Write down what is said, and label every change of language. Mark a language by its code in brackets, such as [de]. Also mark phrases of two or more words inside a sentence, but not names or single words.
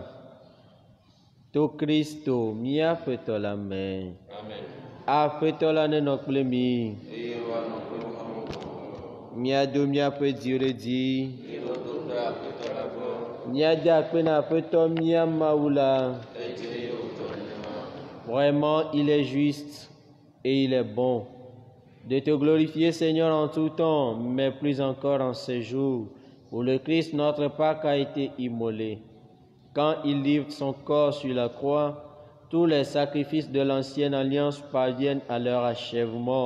[ee] To Kristo mía Aƒetɔ la me. Amen. Aƒetɔ la nenɔ kple mi. Eye woanɔ kple Míado míaƒe dziwo ɖe dzi. eye wodo ɖe Aƒetɔ la gbɔ. Míade akpe na Aƒetɔ mía Mawu la. Eye wòtɔ nenema. [fr] Vraiment, il est juste et il est bon de te glorifier, Seigneur, en tout temps, mais plus encore en ces jours où le Christ, notre Pâque, a été immolé. Quand il livre son corps sur la croix, tous les sacrifices de l'ancienne alliance parviennent à leur achèvement.